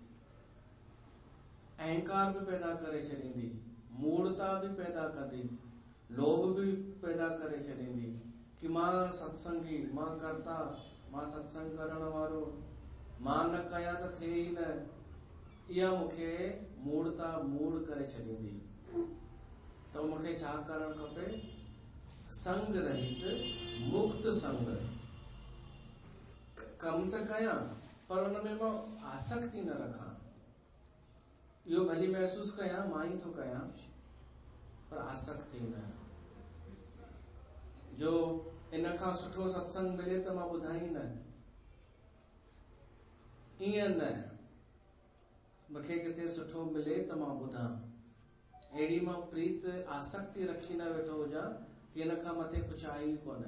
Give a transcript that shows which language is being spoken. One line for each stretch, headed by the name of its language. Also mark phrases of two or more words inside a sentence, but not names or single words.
Sindhi: अहंकार बि पैदा करे छॾींदी, मूढ़ता बि पैदा कंदी, लोभ बि पैदा करे छॾींदी कि मां सत्संगी, मां कर्ता, मां सत्संग करण वारो, मां न कयां त थिए ई न। इहा मूंखे मूढ़ता मूढ़ करे छॾींदी। त मूंखे छा करणु खपे? संग रहित, मुक्त संग। कम त कयां, पर हुन में मां आसक्ति न रखां। इहो भली महसूस कयां मां ई थो कयां, पर आसक्ति न। जो इन खां सुठो सत्संग मिले त मां ॿुधाई न, ईअं न, मूंखे किथे सुठो मिले त मां ॿुधां, अहिड़ी मां प्रीत आसक्ति रखी न वेठो हुजां कि इन खां मथे कुझु आहे ई कोन।